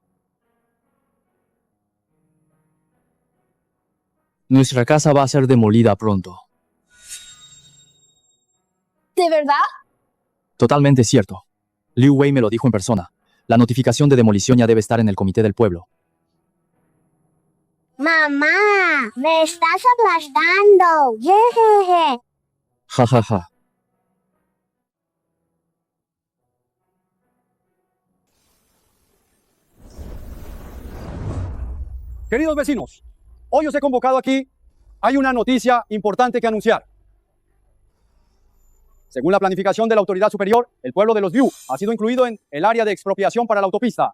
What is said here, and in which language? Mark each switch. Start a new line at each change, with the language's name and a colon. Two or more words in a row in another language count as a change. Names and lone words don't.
Spanish: Nuestra casa va a ser demolida pronto. ¿De verdad? Totalmente cierto. Liu Wei me lo dijo en persona. La notificación de demolición ya debe estar en el comité del pueblo. Mamá, me estás aplastando. Jejeje. Ja, ja, ja. Queridos vecinos, hoy os he convocado aquí. Hay una noticia importante que anunciar. Según la planificación de la autoridad superior, el pueblo de los Liu ha sido incluido en el área de expropiación para la autopista.